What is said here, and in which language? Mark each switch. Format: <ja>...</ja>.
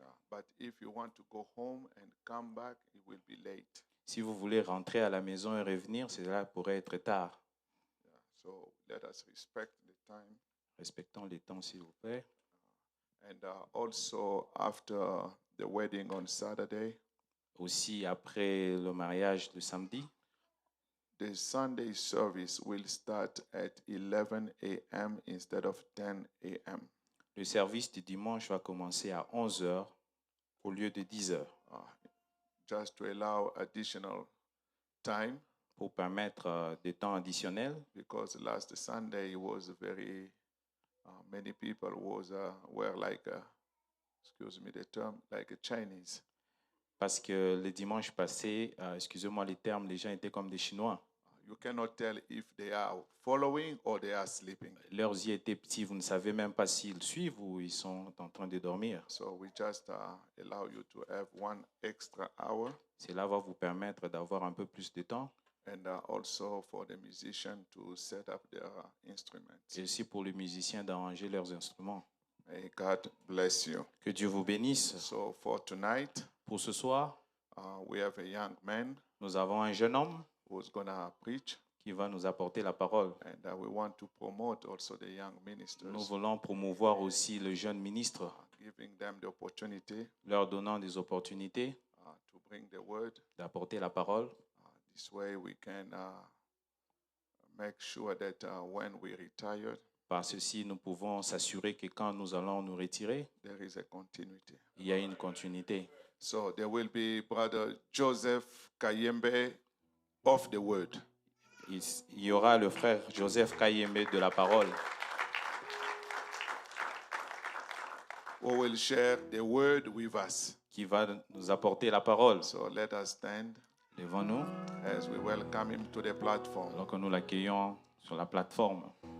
<en>But if you want to go home and come back, it will be late.</en> <fr>Si vous voulez rentrer à la maison et revenir, cela pourrait être tard.</fr> <en>So let us respect the time.</en> <fr>Respectons les temps, s'il vous plaît.</fr> <en>And also after the wedding on Saturday,</en> <fr>Aussi, après le mariage le samedi,</fr> <en>the Sunday service will start at 11 a.m. instead of 10 a.m.</en> <fr>le service du dimanche va commencer à 11 heures au lieu de 10 heures</fr> <en>Just to allow additional time,</en> <fr>pour permettre des temps additionnels</fr> <en>because last Sunday was very many people were like excuse me the term, like a Chinese.</en> <fr>parce que le dimanche passé, excusez-moi les termes, les gens étaient comme des Chinois.</fr> <en>You cannot tell if they are following or they are sleeping.</en> <fr>Leurs yeux étaient petits, vous ne savez même pas s'ils suivent ou ils sont en train de dormir.</fr> <en>So we just allow you to have 1 extra hour,</en> <fr>Cela va vous permettre d'avoir un peu plus de temps</fr> <en>and also for the musician to set up their instruments.</en> <fr>et aussi pour les musiciens d'arranger leurs instruments.</fr> <en>May God bless you.</en> <fr>Que Dieu vous bénisse.</fr> <en>So for tonight,</en> <fr>Pour ce soir,</fr> <en>we have a young man</en> <fr>nous avons un jeune homme</fr> <en>who's gonna preach,</en> <fr>qui va nous apporter la parole.</fr> <en>and we want to promote also the young ministers,</en> <fr>Nous voulons promouvoir aussi le jeune ministre,</fr> <en>giving them the opportunity</en> <fr>leur donnant des opportunités</fr> <en>to bring the word.</en> <fr>d'apporter la parole.</fr> <en>This way we can make sure that when we retire,</en> <fr>Par ceci, nous pouvons s'assurer que quand nous allons nous retirer,</fr> <en>there is a continuity.</en> <fr>il y a une continuité.</fr> <en>So there will be Brother Joseph Kayembe of the word.</en> <fr>Il y aura le frère Joseph Kayembe de la parole</fr> <en>Who will share the word with us.</en> <fr>qui va nous apporter la parole.</fr> <en>So let us stand</en> <fr>Devant-nous,</fr> <en>as we welcome him to the platform.</en> <fr>alors que nous l'accueillons sur la plateforme.</fr>